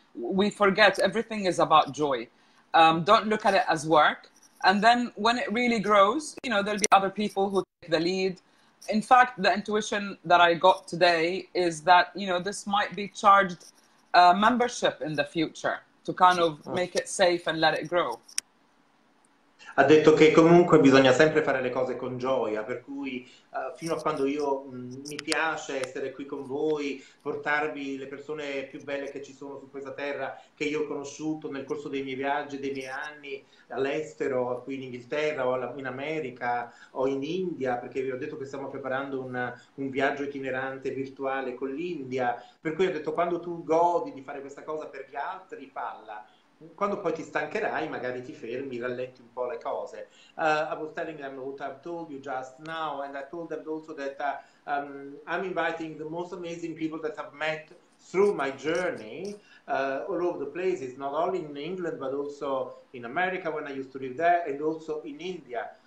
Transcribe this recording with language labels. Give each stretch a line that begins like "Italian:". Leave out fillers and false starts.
English: We forget everything is about joy. Don't look at it as work. And then when it really grows, you know, there'll be other people who take the lead. In fact, the intuition that I got today is that, you know, this might be charged membership in the future to kind of make it safe and let it grow.
Italian: Ha detto che comunque bisogna sempre fare le cose con gioia, per cui fino a quando io mi piace essere qui con voi, portarvi le persone più belle che ci sono su questa terra, che io ho conosciuto nel corso dei miei viaggi, dei miei anni all'estero, qui in Inghilterra o in America o in India, perché vi ho detto che stiamo preparando un viaggio itinerante virtuale con l'India, per cui ho detto quando tu godi di fare questa cosa per gli altri, falla. Quando poi ti stancherai, magari ti fermi, rallenti un po' le cose.
English: I was telling them what I've told you just now, and I told them also that I'm inviting the most amazing people that I've met through my journey all over the places, not only in England, but also in America when I used to live there, and also in India.